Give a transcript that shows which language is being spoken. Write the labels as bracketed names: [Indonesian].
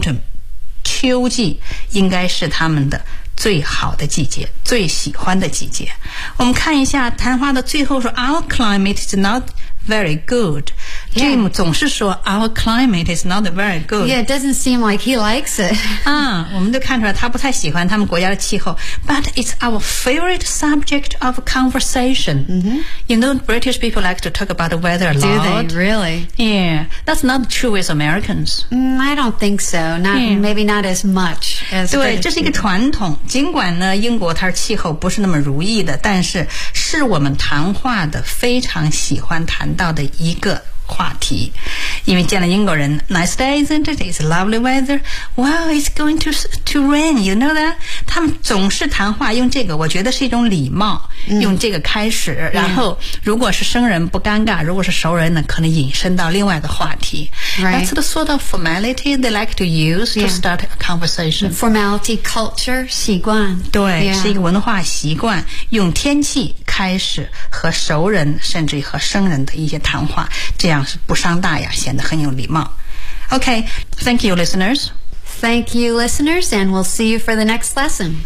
[Chinese] Autumn, 秋季应该是他们的最好的季节，最喜欢的季节。我们看一下谈话的最后说 ， [English] Our climate is not very good. [Chinese] Jim、 [English] yeah. [Chinese] 总是说 [English] Our climate is not very good. Yeah, it doesn't seem like he likes it. [Chinese] 啊，我们都看出来他不太喜欢他们国家的气候。 [English] But it's our favorite subject of conversation.、 Mm-hmm. You know, British people like to talk about the weather a lot. Do they really? Yeah, that's not true with Americans.、 I don't think so. Not、yeah. maybe not as much as. [Chinese] 对，这是一个传统。尽管呢，英国它气候不是那么如意的，但是是我们谈话的非常喜欢谈到的一个话题。因为见了英国人 [English] ，Nice day, isn't it? It's lovely weather. Wow, it's going to rain. You know that? [Chinese] 他们总是谈话用这个，我觉得是一种礼貌，用这个开始。然后，如果是生人不尴尬，如果是熟人呢，可能引申到另外的话题。 [English] Right. That's the sort of formality they like to use to start a conversation. Formality, culture, [Chinese] 习惯。对， [English] yeah. [Chinese] 是一个文化习惯，用天气开始和熟人，甚至和生人的一些谈话，这样是不伤大雅，显得很有礼貌。 [English] Okay, thank you, listeners. Thank you, listeners, and we'll see you for the next lesson.